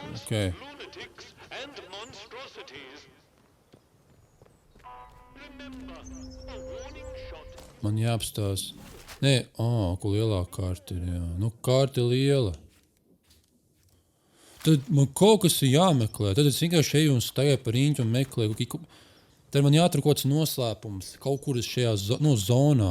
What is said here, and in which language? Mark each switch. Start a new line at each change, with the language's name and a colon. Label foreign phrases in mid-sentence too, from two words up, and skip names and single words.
English: Okay. lunatics and monstrosities. Remember, a warning shot.
Latvian: Man jāapstās. Nē, kur lielā kārta ir, jā. Nu, kārta ir liela. Tad man kaut kas ir jāmeklē. Tad es vienkārši eju un stāju par riņķi un meklēju. Tad man jāatrod kaut kāds noslēpums. Kaut kur šajā zonā.